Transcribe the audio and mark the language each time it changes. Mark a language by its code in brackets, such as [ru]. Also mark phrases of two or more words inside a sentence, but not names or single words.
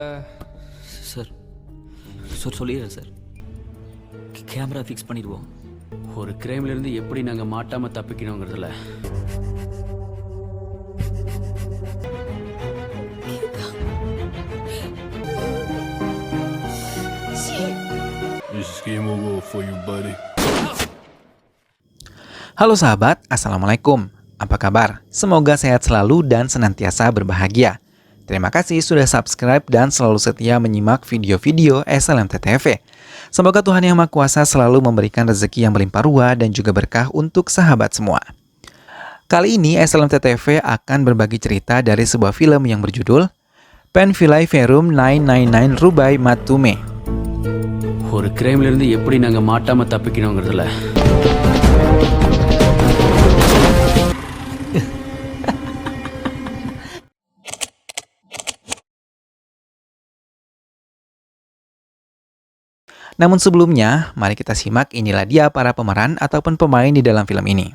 [ta] சார் சொல்லிடுறேன் சார். [en] camera fix [ta] பண்ணிடுவோம். ஒரு கிரைம்ல இருந்து எப்படி நாங்க மாட்டாம தப்பிக்கணுங்கிறதுல [en] This is game over for you, buddy. [id] Halo sahabat, Assalamualaikum. Apa kabar? Semoga sehat selalu dan senantiasa berbahagia. Terima kasih sudah subscribe dan selalu setia menyimak video-video SLMT TV. Semoga Tuhan Yang Maha Kuasa selalu memberikan rezeki yang berlimpah ruah dan juga berkah untuk sahabat semua. Kali ini SLMT TV akan berbagi cerita dari sebuah film yang berjudul Penvilai Verum 999 Rubai Matume. [ta] ஒரு கிரைம்ல இருந்து எப்படி நாங்க மாட்டாம தப்பிக்கணுங்கிறதுல [id] Namun sebelumnya, mari kita simak inilah dia para pemeran ataupun pemain di dalam film ini.